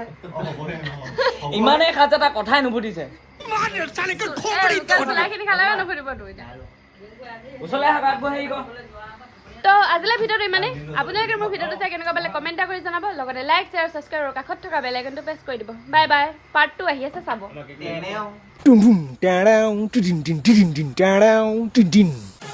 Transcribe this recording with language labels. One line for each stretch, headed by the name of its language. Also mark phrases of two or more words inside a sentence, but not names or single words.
Assamese: ইমানেই খাজ এটা কথাই নুফুটিছে চোলাখিনি খালে নুফুটিব তো এতিয়া ওচৰলৈ আহা আগবঢ়াই ক তো আজিলৈ ভিডিঅ'টো ইমানেই আপোনালোকে মোৰ ভিডিঅ'টো চাই কেনেকুৱা পালে কমেণ্ট এটা কৰি জনাব লগতে
English: like share subscribe
Assamese: আৰু কাষত থকা
English: bell iconটো
Assamese: প্ৰেছ কৰি দিব
English: bye bye
Assamese: পাৰ্ট 2 আহি আছে চাব এনেও Dum dum, da-dum, dum dum, dum dum, da-dum, dum dum.